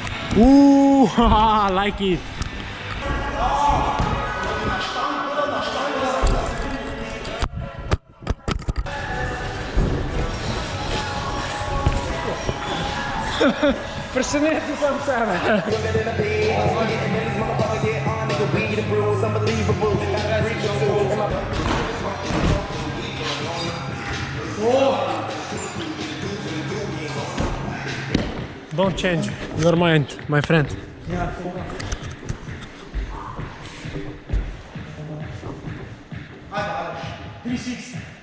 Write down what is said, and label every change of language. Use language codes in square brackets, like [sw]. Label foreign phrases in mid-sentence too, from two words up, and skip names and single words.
[en] Like it. [sl] Presenetil sam sebe. [en] Don't change your mind, my friend. [sl] Ajde, Aleš, 360.